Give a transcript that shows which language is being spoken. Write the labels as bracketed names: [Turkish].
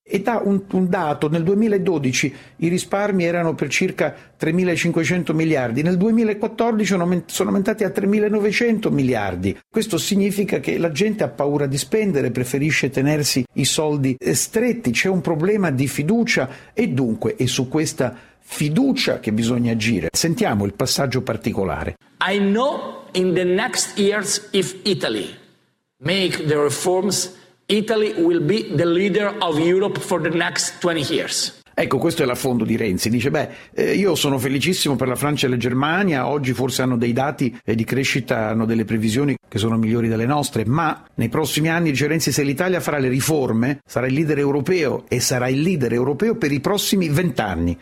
[Italian] E dà un dato, nel 2012 i risparmi erano per circa 3.500 miliardi, nel 2014 sono aumentati a 3.900 miliardi. Questo significa che la gente ha paura di spendere, preferisce tenersi i soldi stretti, c'è un problema di fiducia e dunque è su questa fiducia che bisogna agire. Sentiamo il passaggio particolare. [English] I know in the next years if Italy make the reforms, Italy will be the leader of Europe for the next 20 years. [Italian] Ecco, questo è l'affondo di Renzi. Dice, io sono felicissimo per la Francia e la Germania, oggi forse hanno dei dati di crescita, hanno delle previsioni che sono migliori delle nostre, ma nei prossimi anni, dice Renzi, se l'Italia farà le riforme, sarà il leader europeo e sarà il leader europeo per i prossimi 20 anni.